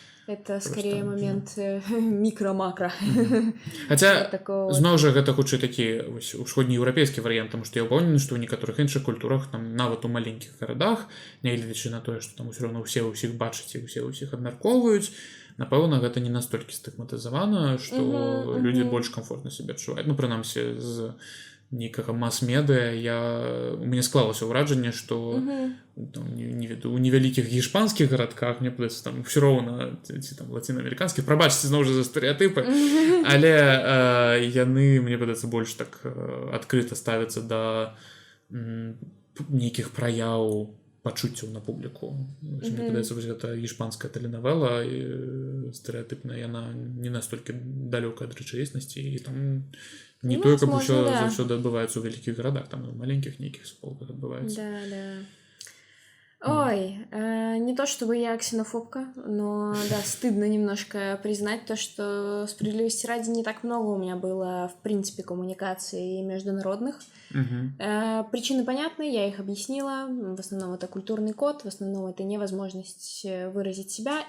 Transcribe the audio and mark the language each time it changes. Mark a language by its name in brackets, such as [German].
[Russian] Это скорее момент микро-макро. [Belarusian] Хаця, зноў жа, гэта хутчэй такі усходнееўрапейскі варыянт, таму што я ўпэўнены, што ў некаторых іншых культурах, там, нават у маленькіх гарадах, нягледзячы на тое, што там усё роўна ўсе ўсіх бачаць і ўсе ўсіх абмяркоўваюць, напэўна, гэта не настолькі стыгматызавана, што людзі больш камфортна сябе адчуваюць. Ну, прынамсі, з нейкага мас-медыя у мяне склалася ўражанне, што у невялікіх гішпанскіх гарадках, мне падаецца, там ўсё роўна, ці там лацінаамерыканскіх, прабачце зноў жа за стэрэатыпы, але яны, мне падаецца, больш так адкрыта ставяцца да нейкіх праяў пачуццяў на публіку. Мне падаецца, вось гэта гішпанская тэленавела стэрэатыпная, яна не настолькі далёка ад рэчаіснасці, і там не тое, каб усё заўсёды адбываецца ў вялікіх гарадах, там і ў маленькіх нейкіх суполках адбываецца. [Russian] Да. Ой, не то чтобы я ксенофобка, но да, стыдно немножко признать то, что справедливости ради не так много у меня было, в принципе, коммуникаций международных. Причины понятны, я их объяснила. В основном это культурный код, в основном это невозможность выразить себя.